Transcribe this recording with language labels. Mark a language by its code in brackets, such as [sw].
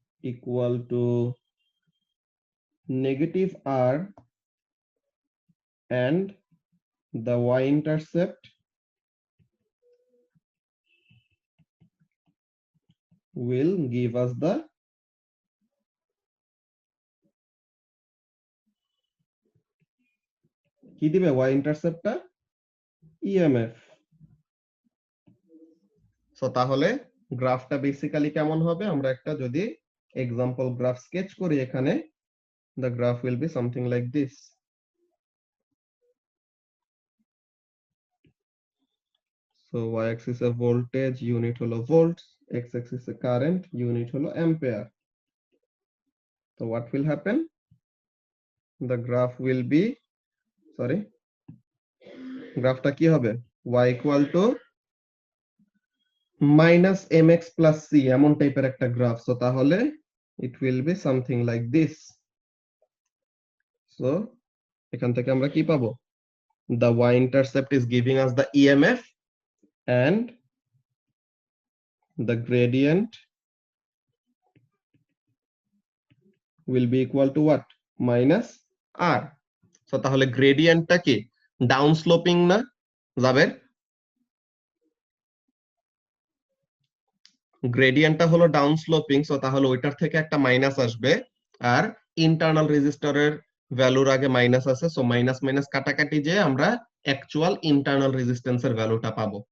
[en] equal to negative r, and the y-intercept will give us the [bn] কি দিবে, y-interceptটা EMF. So তাহলে গ্রাফটা basically কেমন হবে, আমরা একটা যদি এক্সাম্পল গ্রাফ স্কেচ করি এখানে, [en] the graph will be something like this. [bn] So y axis A voltage, unit হলো volts, x axis এ current, unit হলো ampere. [en] So what will happen, the graph will be, sorry, [bn] গ্রাফটা কি হবে, [en] y equal to minus mx plus c, [bn] এমন টাইপের একটা graph. So তাহলে [en] it will be something like this. [bn] So এখান থেকে আমরা কি পাবো, [en] the y-intercept is giving us the EMF and the gradient will be equal to what, [bn] minus আর। So তাহলে গ্রেডিয়েন্টটা কি ডাউন স্লোপিং না যাবে? গ্রেডিয়েন্টটা হলো ডাউন স্লোপিং, সো তাহলে ওইটার থেকে একটা মাইনাস আসবে। আর ইন্টারনাল রেজিস্টরের ভ্যালুর আগে মাইনাস আছে, সো মাইনাস মাইনাস কাটাকাটি যে আমরা অ্যাকচুয়াল ইন্টারনাল রেজিস্ট্যান্সের ভ্যালুটা পাবো।